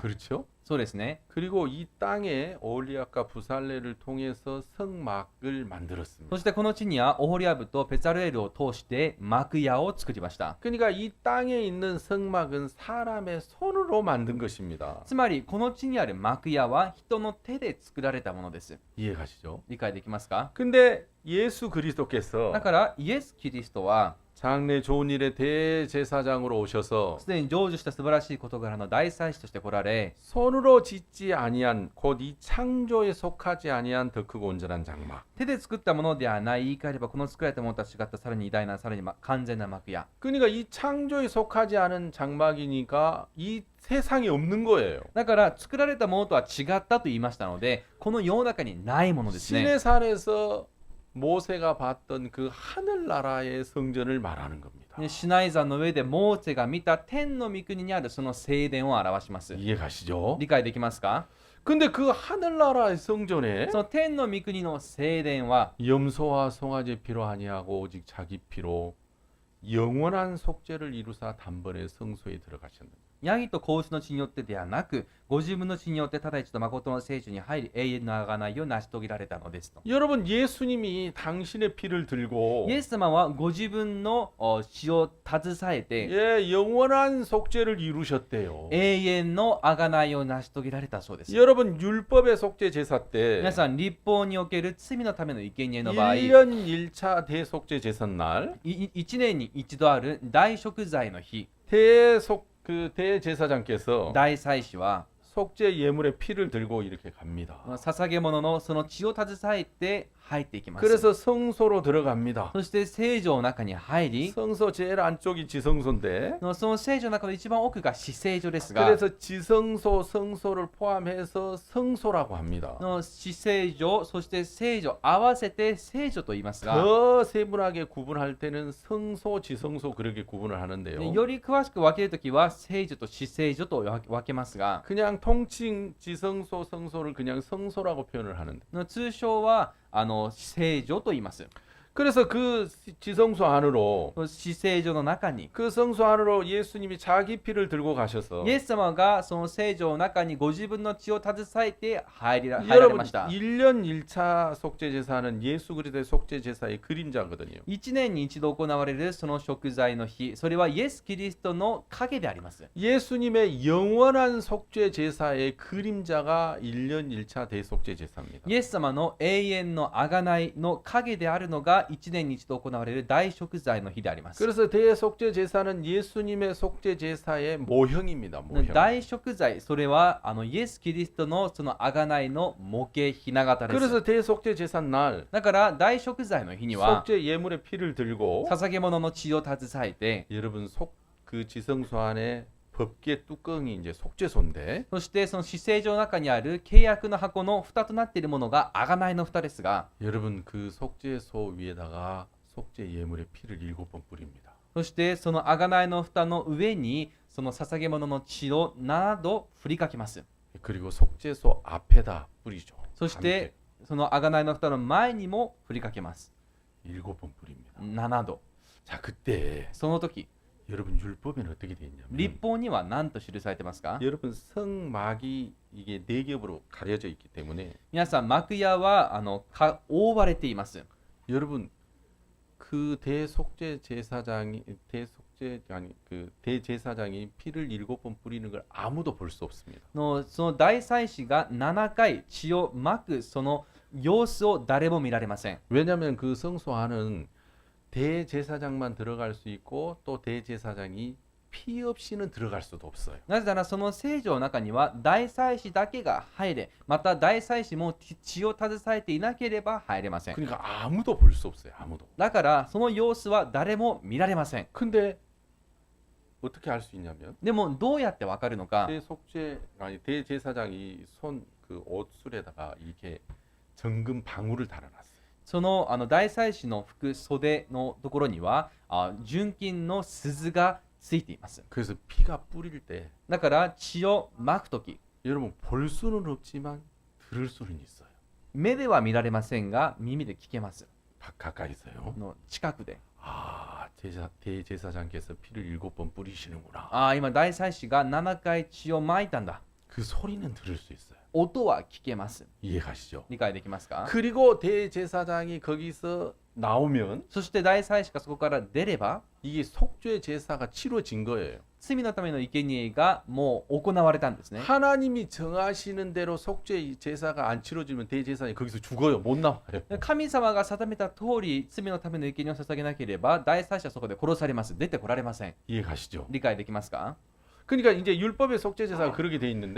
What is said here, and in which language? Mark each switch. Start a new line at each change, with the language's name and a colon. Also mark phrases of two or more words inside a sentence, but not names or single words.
Korean: 그렇죠?
Japanese: そうですね。
Korean: 그리고 이 땅에 오홀리압과 부살레를 통해서 성막을 만들었습니다.
Japanese: そしてこの地にはオホリアブとペツァルエルを通して幕屋を作りました。
Korean: 그러니까 이 땅에 있는 성막은 사람의 손으로 만든 것입니다.
Japanese: つまりこの地にある幕屋は人の手で作られたものです。
Korean: 이해가시죠?
Japanese: 理解できますか？
Korean: 근데 예수 그리스도께서
Japanese: だからイエス・キリストは
Korean: 장래 좋은 일의 대제사장으로 오셔서
Japanese: すでに成就した素晴らしい事柄の大祭司として来られ、
Korean: 손으로 짓지 아니한 곧 이 창조에 속하지 아니한 더 크고 온전한 장막.
Japanese: 手で作ったものではない、言い換えればこの作られたものとは違ったさらに偉大な、さらに完全な幕屋。
Korean: 그러니까 이 창조에 속하지 않은 장막이니까 이 세상에 없는 거예요.
Japanese: だから作られたものとは違ったと言いましたので、この世の中にないものですね。
Korean: 시내산에서 모세가 봤던 그 하늘나라의 성전을 말하는 겁니다.
Japanese: シナイ山の上でモーセが見た天の御国にあるその聖殿を表します。
Korean: 이해가시죠?
Japanese: 理解できますか？
Korean: 근데 그 하늘나라의 성전에
Japanese: その天の御国の聖殿は
Korean: 염소와 송아지 피로 아니하고 오직 자기 피로 영원한 속죄를 이루사 단번에 성소에 들어가셨느냐.
Japanese: ヤギと子牛の血によってではなく、ご自分の血によってただ一度誠の聖所に入り、永遠の贖いを成し遂げられたのですと。
Korean: 여러분 예수님이 당신의 피를 들고
Japanese: イエス様はご自分の血を携えて、
Korean: 예, 영원한 속죄를 이루셨대요.
Japanese: 永遠の贖いを成し遂げられたそうです。
Korean: 여러분 율법의 속죄 제사 때
Japanese: 皆さん、立法における罪のための生贄の場合、
Korean: 1년 1차 대속죄 제삿날
Japanese: 1 年に一度ある大贖罪の日、
Korean: 대제사장께서
Japanese: 大祭司は
Korean: 속죄 예물의 피를 들고 이렇게 갑니다.
Japanese: 捧げ物のその血を携えて入っていきます。
Korean: 그래서 성소로 들어갑니다.
Japanese: そして聖所の中に入り、
Korean: 성소 제일 안쪽이 지성소인데
Japanese: その聖所の中の一番奥が至聖所ですが、
Korean: 그래서 지성소, 성소를 포함해서 성소라고 합니다.
Japanese: の至聖所、そして聖所合わせて聖所と言いますが、
Korean: 더 세분하게 구분할 때는 성소, 지성소 그렇게 구분을 하는데요.
Japanese: より詳しく分けるときは聖所と至聖所と分けますが、
Korean: 그냥 통칭 지성소, 성소를 그냥 성소라고 표현을 하는데
Japanese: 通称は聖所と言います。
Korean: 그래서 그 지성소 안으로
Japanese: 至聖所の中に
Korean: 그 성소 안으로 예수님이 자기 피를 들고 가셔서
Japanese: イエス様がその聖所の中にご自分の血を携えて入られ
Korean: 여러분
Japanese: ました。
Korean: 1년 1차 속죄 제사는 예수 그리스도의 속죄 제사의 그림자거든요.
Japanese: 1 年に一度行われるその贖罪の日、それはイエス・キリストの影であります。
Korean: 예수님의 영원한 속죄 제사의 그림자가 1년 1차 대속죄 제사입니다.
Japanese: イエス様の永遠の贖いの影であるのが1年に一度行われる大贖罪の日であります。
Korean: 그래서 대속죄 제사는 예수님의 속죄 제사의 모형입니다. 모형.
Japanese: 大贖罪、それはイエス・キリストのその贖いの模型、ひな形です。
Korean: 그래서 대속죄 제사 날
Japanese: だから大贖罪の日には
Korean: 속죄 예물의 피를 들고
Japanese: 捧げ物の血を携えて、
Korean: 여러분 그 지성소 안에 법계 뚜껑이 이제 속죄소인데
Japanese: そしてその至聖所の中にある契約の箱の蓋となっているものが贖いの蓋ですが、
Korean: 여러분 그 속죄소 위에다가 속죄 예물의 피를 7번 뿌립니다.
Japanese: そしてその贖いの蓋の上にその捧げ物の血を7度振りかけます。
Korean: 그리고 속죄소 앞에다 뿌리죠.
Japanese: そしてその贖いの蓋の前にも振りかけます。
Korean: 7번 뿌립니다.
Japanese: 7度。
Korean: 자 그때
Japanese: その時、
Korean: 여러분 율법에는 어떻게 돼 있냐면
Japanese: 立法には何と記されてますか？
Korean: 여러분 성막이 이게 4겹으로 가려져 있기 때문에
Japanese: 皆さん、幕屋は覆われています。
Korean: 여러분 그 대속죄 제사장이 그 대제사장이 피를 7번 뿌리는 걸 아무도 볼 수 없습니다.
Japanese: その大祭司が7回血をまくその様子を誰も見られません。
Korean: 왜냐하면 그 성소 안은 대제사장만 들어갈 수 있고 또 대제사장이 피 없이는 들어갈 수도 없어요.
Japanese: なぜならその聖所の中には大祭司だけが入れ、また大祭司も血を携えていなければ入れません。
Korean: 그러니까 아무도 볼 수 없어요. 아무도.
Japanese: だからその様子は誰も見られません。
Korean: 근데 어떻게 알 수 있냐면
Japanese: でもどうやってわかるのか、
Korean: 대제사장이 손 그 옷술에다가 이렇게 정금 방울을 달아놨어요.
Japanese: その大祭司の服袖のところには純金の鈴がついています。
Korean: 그래서 피가 뿌릴 때
Japanese: だから血をまくとき、
Korean: 여러분 볼 수는 없지만 들을 수는 있어요.
Japanese: 目では見られませんが耳で聞けます。
Korean: 가까이서요.
Japanese: 近くで。
Korean: 아, 대제사장께서 피를 7번 뿌리시는구나.
Japanese: 今大祭司が7回血をまいたんだ。
Korean: 그 소리는 들을 수 있어요.
Japanese: 音は聞けます。
Korean: 이해가시죠?
Japanese: 理解できますか？
Korean: 그리고 대제사장이 거기서 나오면
Japanese: そして大祭司がそこから出れば
Korean: 이게 속죄 제사가 치러진 거예요.
Japanese: 罪のための生贄がもう行われたんですね。
Korean: 하나님이 정하시는 대로 속죄 제사가 안 치러지면 대제사장이 거기서 죽어요. 못 나와요.
Japanese: 神様が定めた通り罪のための生贄を捧げなければ大祭司はそこで殺されます。出てこられません。
Korean: 이해가시죠?
Japanese: 理解できますか？
Korean: 그러니까 이제 율법의 속죄 제사가 그렇게 돼 있는데